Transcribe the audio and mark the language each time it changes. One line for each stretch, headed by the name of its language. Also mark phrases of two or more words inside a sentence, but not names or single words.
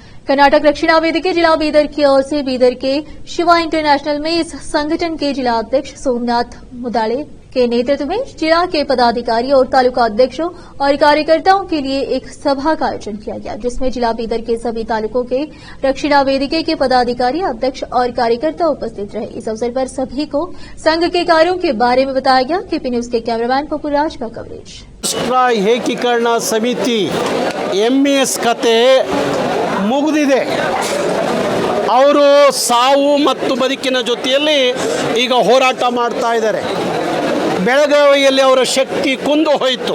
Hindi: कर्नाटक रक्षिणा वेदिके जिला बीदर की ओर से बीदर के शिवा इंटरनेशनल में इस संगठन के जिला अध्यक्ष सोमनाथ मुदाले के नेतृत्व में जिला के पदाधिकारी और तालुका अध्यक्षों और कार्यकर्ताओं के लिए एक सभा का आयोजन किया गया, जिसमें जिला बीदर के सभी तालुकों के रक्षिणा वेदिके के पदाधिकारी, अध्यक्ष और कार्यकर्ता उपस्थित रहे। इस अवसर पर सभी को संघ के कार्यों के बारे में बताया गया। केपी न्यूज के कैमरामैन पपुराज का कवरेज।
Kannada: ರಾಷ್ಟ್ರ ಏಕೀಕರಣ ಸಮಿತಿ ಎಂಇಎಸ್ ಕತೆ ಮುಗಿದಿದೆ. ಅವರು ಸಾವು ಮತ್ತು ಬದುಕಿನ ಜೊತೆಯಲ್ಲಿ ಈಗ ಹೋರಾಟ ಮಾಡ್ತಾ ಇದ್ದಾರೆ. ಬೆಳಗಾವಿಯಲ್ಲಿ ಅವರ ಶಕ್ತಿ ಕುಂದು ಹೋಯಿತು.